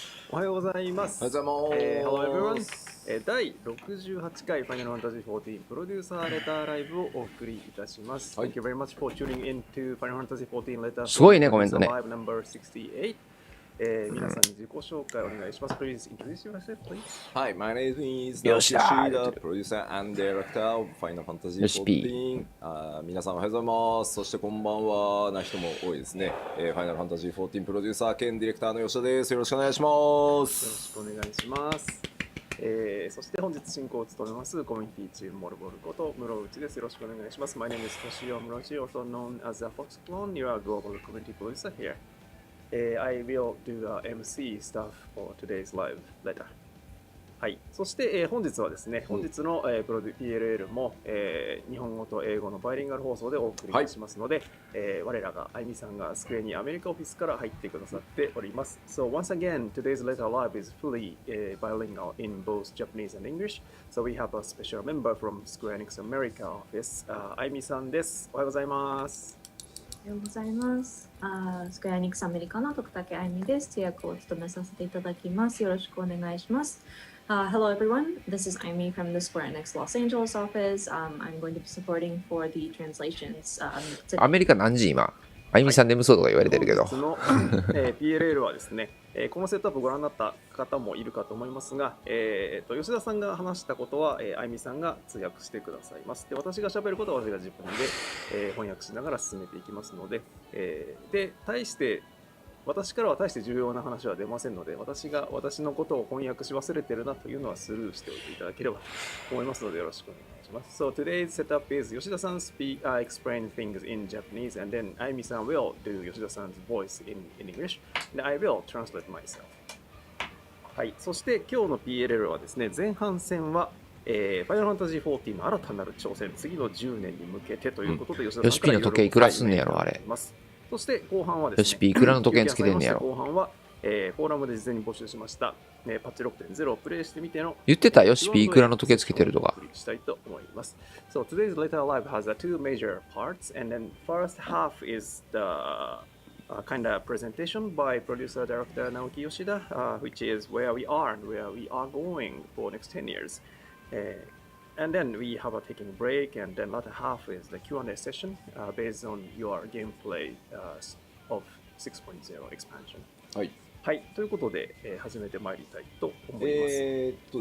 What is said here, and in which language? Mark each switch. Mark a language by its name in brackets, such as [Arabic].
[Japanese] おはようございます。おはようございます。 [English] Hello everyone。 [Japanese] 第68回ファイナルファンタジー14プロデューサーレターライブをお送りいたします。はい、 [English] Thank you very much for tuning in to Final Fantasy 14 Letter [Japanese] すごいね、コメントね。 [English] Live number 68。 [Japanese] 皆さんに自己紹介お願いします。 [English] Please introduce yourself, please. Hi, my name is Yoshida, producer and director of Final Fantasy 14。 [Japanese] 皆さんおはようございます。そしてこんばんはな人も多いですね。 Final Fantasy 14プロデューサー兼ディレクターの吉田です。よろしくお願いします。よろしくお願いします。そして本日進行を務めますコミュニティチームモルボルこと室内です。よろしくお願いします。 [English] My name is Toshio Murochi, also known as the Fox Clone. You are global community producer here. I will do the MC stuff for today's live letter. はい。 [Japanese] そして、本日はですね、本日の、プロデュ PLL も、日本語と英語のバイリンガル放送でお送りいたしますので、我らがあいみさんがスクエニアメリカオフィスから入ってくださっております。 [English] So once again, today's letter live is fully bilingual in both Japanese and English. So we have a special member from Square Enix America office. [Japanese] あいみさんです。おはようございます。おはようございます。スクエアニックスアメリカの徳武あいみです。通訳を務めさせていただきます。よろしくお願いします。 [English] Hello everyone, this is Aimi from the Square Enix Los Angeles office. I'm going to be supporting for the translations. [Japanese] アメリカ何時今？あいみさん眠そうとか言われてるけど。本日の、PLL はですね、このセットアップをご覧になった方もいるかと思いますが、吉田さんが話したことは、あいみさんが通訳してくださいます。で、私が喋ることは私が自分で、翻訳しながら進めていきますので、で、私からは大して重要な話は出ませんので、私のことを翻訳し忘れてるなというのはスルーしておいていただければと思いますので、よろしくお願いします。 [English] So today's setup is 吉田さんexplain things in Japanese, and then あいみさん will do 吉田さん 's voice in English, and I will translate myself. [Japanese] はい、そして今日の PLL はですね、前半戦はFinal Fantasy 14の新たなる挑戦、次の10年に向けてということで、吉田さんからいろいろよしピーの時計いくらすんねやろあれ。そして後半はですね、よしピーいくらの時計つけてんねやろ。後半は、フォーラムで事前に募集しました、パッチ 6.0 をプレイしてみての言ってたよしピーいくらの時計つけてるとか。したいと思います。 [English] So today's letter live has two major parts, and then first half is the kind of presentation by producer director Naoki Yoshida, which is where we are and where we are going for next 10 years. And then we have a taking break, and then latter half is the Q&A session based on your gameplay of 6.0 expansion. [Japanese] はい。はい、ということで、始めてまいりたいと思います。